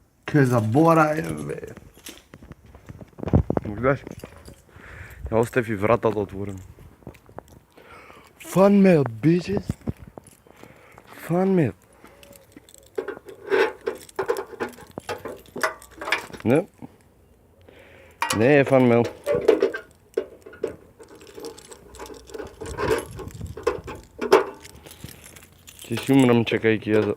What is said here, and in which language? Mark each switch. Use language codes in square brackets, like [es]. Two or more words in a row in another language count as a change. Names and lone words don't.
[mk] Ке забораем, бе. Гледаш? Ја остави вратата отворено. [en] Fun mail, bitches. Fun mail. [mk] Не. Не е [en] fun mail. [mk] Ќе си умрам чекајќи ја за...